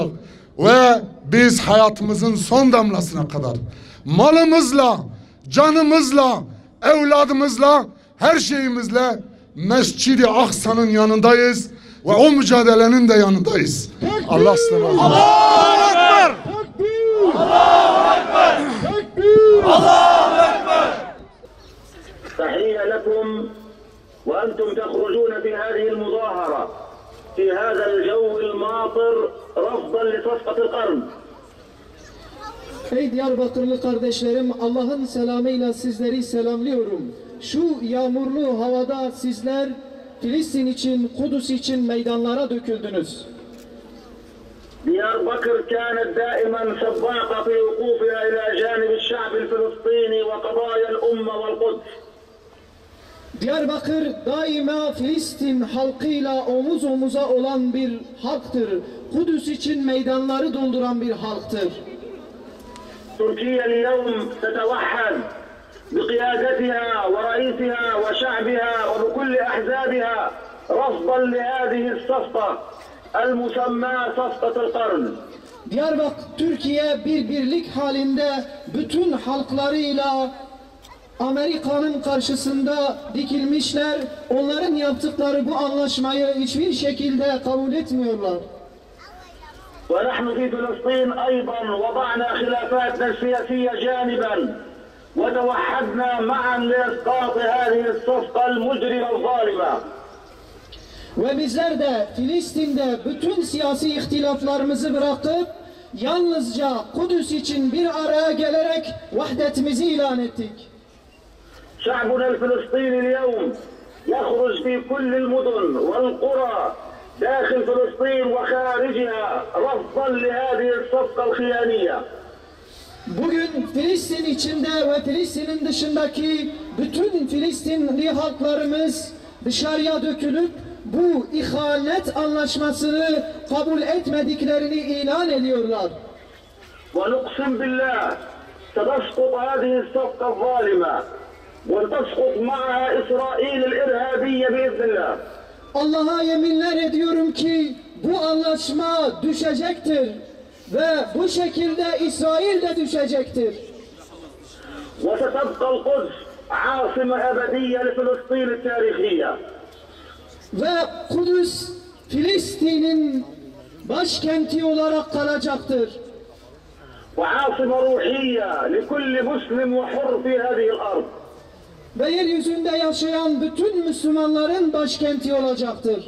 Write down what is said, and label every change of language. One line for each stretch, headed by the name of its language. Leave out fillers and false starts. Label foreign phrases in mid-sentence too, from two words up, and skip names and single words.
Turkish: Ve biz hayatımızın son damlasına kadar malımızla, canımızla, evladımızla, her şeyimizle Mescid-i Aksa'nın yanındayız ve o mücadelenin de yanındayız. Allah ıslah.
Arabic: الله أكبر! تكبير! الله أكبر! تكبير! الله أكبر! تحية لكم وأنتم تخرجون في هذه المظاهرة في هذا الجو الماطر رفضا لصفقة القرن.
Turkish: Ey Diyarbakırlı kardeşlerim, Allah'ın selamıyla sizleri selamlıyorum. Şu yağmurlu havada sizler Filistin için, Kudüs için meydanlara döküldünüz.
Arabic: دياربكر كانت دائما سباقة في وقوفها إلى جانب الشعب الفلسطيني وقضايا الأمة والقدس.
Turkish: Diyarbakır daima Filistin halkıyla omuz omuza olan bir halktır. Kudüs için meydanları dolduran bir halktır.
Arabic: تركيا اليوم تتوحد بقيادتها ورئيسها وشعبها وبكل أحزابها رفضا لهذه الصفقة المسمى صفقة القرن.
Turkish: Diyarbakır, Türkiye bir birlik halinde bütün halklarıyla Amerika'nın karşısında dikilmişler. Onların yaptıkları bu anlaşmayı hiçbir şekilde kabul etmiyorlar.
Arabic: ونحن في فلسطين أيضا وضعنا خلافاتنا السياسية جانبا وتوحدنا معا لإسقاط هذه الصفقة المجرمة الظالمة.
Turkish: Ve bizler de Filistin'de bütün siyasi ihtilaflarımızı bırakıp yalnızca Kudüs için bir araya gelerek vahdetimizi ilan ettik.
Arabic: شعبنا الفلسطيني اليوم يخرج في كل المدن والقرى داخل فلسطين وخارجها رفضا لهذه الصفقة الخيانية.
Turkish: Bugün Filistin içinde ve Filistin'in dışındaki bütün Filistinli halklarımız dışarıya dökülüp bu ihanet anlaşmasını kabul etmediklerini ilan ediyorlar.
Arabic: ونقسم بالله ستسقط هذه الصفقة الظالمة وتسقط معها إسرائيل الإرهابية بإذن الله.
Turkish: Allah'a yeminler ediyorum ki bu anlaşma düşecektir ve bu şekilde İsrail de düşecektir.
Arabic: وستبقى القدس عاصمة أبدية لفلسطين التاريخية.
Turkish: Ve Kudüs Filistin'in başkenti olarak kalacaktır.
Arabic: وعاصمة روحية لكل مسلم وحر في هذه الأرض.
Turkish: Ve yeryüzünde yaşayan bütün Müslümanların başkenti olacaktır.